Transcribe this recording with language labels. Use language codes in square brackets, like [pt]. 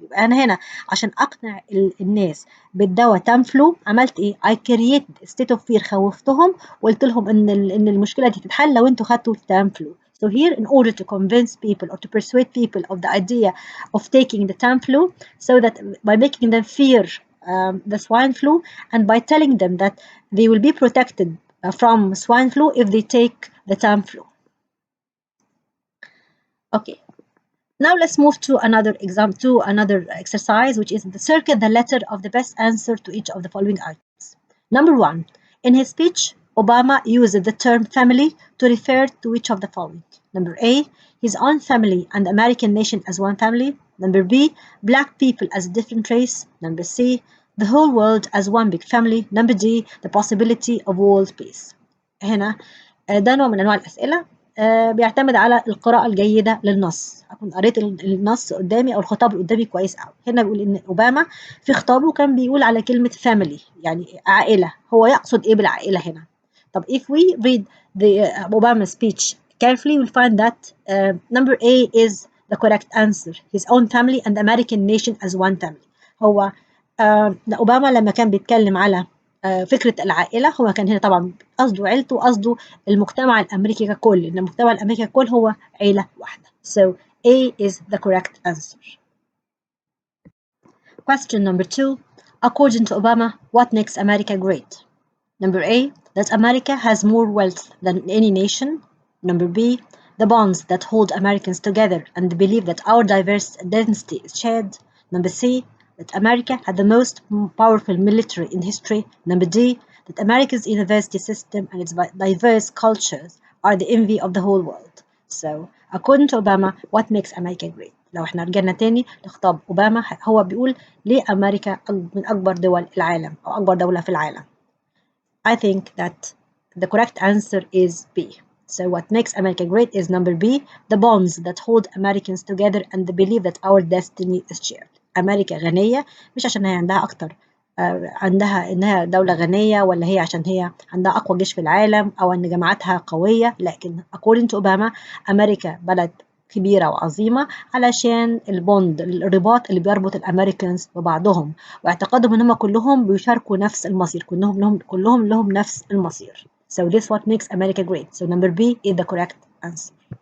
[ar] يبقى انا هنا عشان اقنع الناس بالدواء تامفلو عملت ايه؟ [en] I created state of fear، [ar] خوفتهم وقلت لهم ان المشكله دي تتحل لو انتوا خدتوا التامفلو. [en] So here, in order to convince people or to persuade people of the idea of taking the Tamiflu, so that by making them fear the swine flu, and by telling them that they will be protected from swine flu if they take the Tamiflu. Okay. Now let's move to another exercise, which is circle the letter of the best answer to each of the following items. Number 1. In his speech, Obama used the term family to refer to which of the following? Number A, his own family and the American nation as one family. Number B, black people as a different race. Number C, the whole world as one big family. Number D, the possibility of world peace. [ar] هنا ده نوع من أنواع الأسئلة بيعتمد على القراءة الجيدة للنص. أكون قريت النص قدامي أو الخطاب اللي قدامي كويس أوي. هنا بيقول إن أوباما في خطابه كان بيقول على كلمة family يعني عائلة. هو يقصد إيه بالعائلة هنا؟ طب [en] if we read the Obama speech carefully, we'll find that number A is the correct answer. His own family and the American nation as one family. [ar] هو أوباما لما كان بيتكلم على فكرة العائلة، هو كان هنا طبعا قصده عيلته وقصده المجتمع الأمريكي ككل، إن المجتمع الأمريكي ككل هو عيلة واحدة. [en] So A is the correct answer. Question number 2. According to Obama, what makes America great? Number A, that America has more wealth than any nation. Number B, the bonds that hold Americans together and the belief that our diverse identity is shared. Number C, that America had the most powerful military in history. Number D, that America's university system and its diverse cultures are the envy of the whole world. So, according to Obama, what makes America great? [ar] لو احنا رجعنا تاني لخطاب أوباما، هو بيقول ليه أمريكا من أكبر دول العالم أو أكبر دولة في العالم. [en] I think that the correct answer is B. So what makes America great is number B, the bonds that hold Americans together and the belief that our destiny is shared. [ar] أمريكا غنية مش عشان هي عندها أكتر عندها إنها دولة غنية، ولا هي عشان هي عندها أقوى جيش في العالم أو إن جامعاتها قوية، لكن [en] according to Obama [ar] أمريكا بلد كبيرة وعظيمة علشان الرباط اللي بيربط الأمريكانز ببعضهم، واعتقادهم إن هم كلهم بيشاركوا نفس المصير، كلهم لهم نفس المصير. [en] So this what makes America great. So number B is the correct answer.